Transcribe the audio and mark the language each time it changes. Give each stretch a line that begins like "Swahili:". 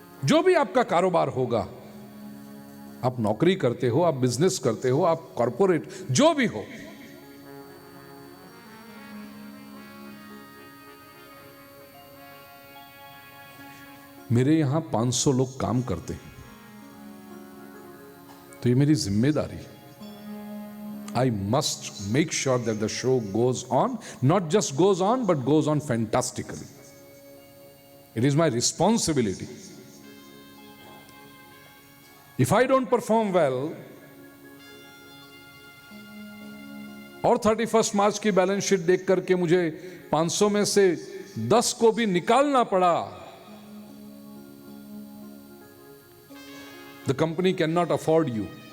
Hindi: जो भी आपका कारोबार होगा, आप नौकरी करते हो, आप बिजनेस करते हो, आप कॉरपोरेट, जो भी हो, मेरे यहां 500 लोग काम करते हैं, तो ये मेरी जिम्मेदारी है।
English: I must make sure that the show goes on, not just goes on, but goes on fantastically. It is my responsibility. If I don't perform well,
Hindi: और 31 मार्च की बैलेंस शीट देख करके मुझे 500 में से 10 को भी निकालना पड़ा,
English: the company cannot afford you.